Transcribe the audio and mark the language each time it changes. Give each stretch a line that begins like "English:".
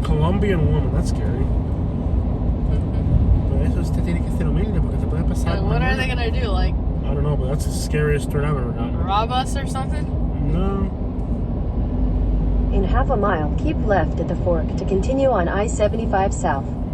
English: A Colombian woman, that's scary.
Spanish: Por eso usted tiene que ser humilde, porque te puede pasar
English: Like, what are they gonna do? Like, I don't know, but that's the scariest threat I've ever gotten. rob us or something? No. In half a mile, keep left at the fork to continue on I-75 South.